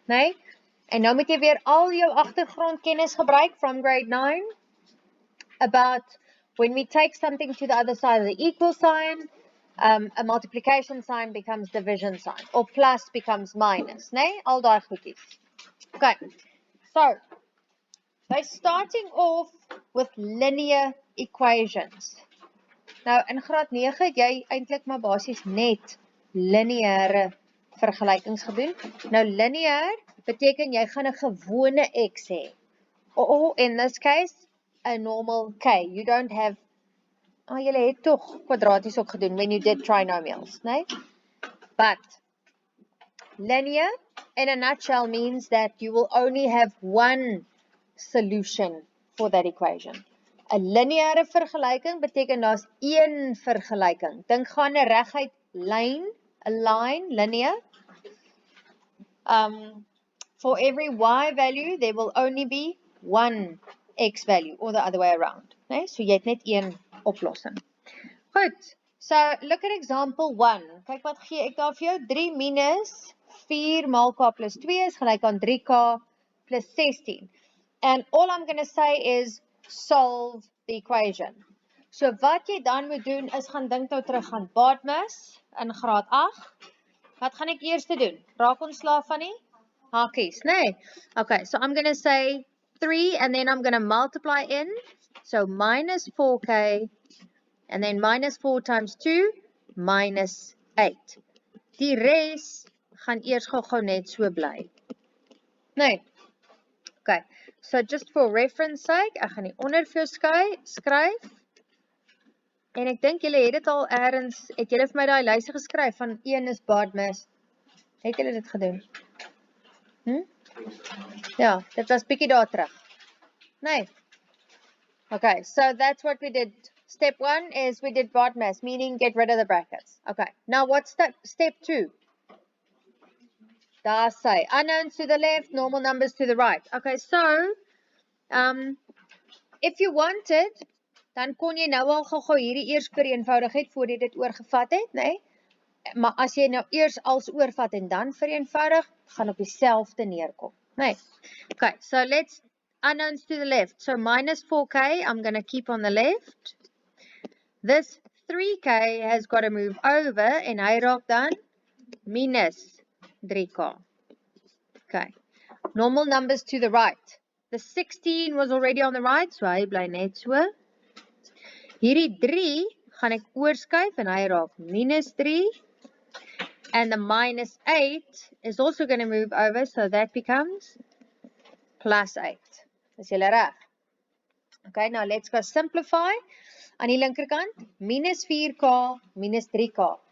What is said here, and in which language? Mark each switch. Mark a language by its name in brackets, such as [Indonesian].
[Afrikaans] Nee? En nou moet jy weer al jou agtergrondkennis gebruik [English] from grade 9 about when we take something to the other side of the equal sign, a multiplication sign becomes division sign, or plus becomes minus, nee? [Afrikaans] Al daai goedjies. [English] Okay, so by starting off with linear equations. [Afrikaans] Nou, in graad 9 het jy eintlik maar basies net lineêre vergelykings gedoen. Nou, linear beteken jy gaan 'n gewone x hê. [English] Or in this case, a normal k. You don't have, [Afrikaans] julle het tog kwadraties ook gedoen [English] when you did trinomials, nee? But linear, in a nutshell, means that you will only have one solution for that equation. [Afrikaans] 'n Lineêre vergelyking beteken daar's een vergelyking. Dink gaan 'n reguit lyn, 'n line, linear. [English] For every y value, there will only be one x value, or the other way around. Nee? [Afrikaans] So jy het net een oplossing. [English] Goed, so look at example 1. [Afrikaans] Kyk wat gee ek daar vir jou. 3 minus 4 maal k plus 2 is gelyk aan 3k plus 16. [English] And all I'm going to say is solve the equation. [Afrikaans] So wat jy dan moet doen is gaan dink nou terug aan BADMAS in graad 8. Wat gaan ek eers doen? Raak ontslaaf van die hakies, nee? [English] Okay, so I'm going to say 3 and then I'm going to multiply in. So minus 4k and then minus 4 times 2 minus 8. [Afrikaans] Die res gaan eers gou net so bly. Nee. [English] Okay, so just for reference sake, [Afrikaans] ek gaan die onder vir jou skryf. En ek dink julle het dit al ergens, het julle vir my daai lysie geskryf van 1 is BADMAS. Het julle dit gedoen? Ja, dit was bietjie daar terug. Nee. [English] Okay, so that's what we did. Step 1 is we did BADMAS, meaning get rid of the brackets. Okay, now what's step 2? Daar say, unknowns to the left, normal numbers to the right. Okay, so, if you wanted, [Afrikaans] dan kon jy nou al gou hierdie eers vereenvoudig het, voor jy dit oorgevat het, nee? Maar as jy nou eers als oorvat en dan vereenvoudig, gaan op dieselfde neerkom, nee? [English] Okay, so let's, unknowns to the left. So minus 4k, I'm going to keep on the left. This 3k has got to move over, [Afrikaans] en hy raak dan minus 3k. [English] Okay. Normal numbers to the right. The 16 was already on the right, so [Afrikaans] hy bly net so. Hierdie 3 gaan ek oorskuif en hy raak minus 3. [English] And the minus 8 is also going to move over, so that becomes plus 8. [Afrikaans] Is julle reg? [English] Okay, now let's go simplify. [Afrikaans] Aan die linkerkant, minus 4k minus 3k.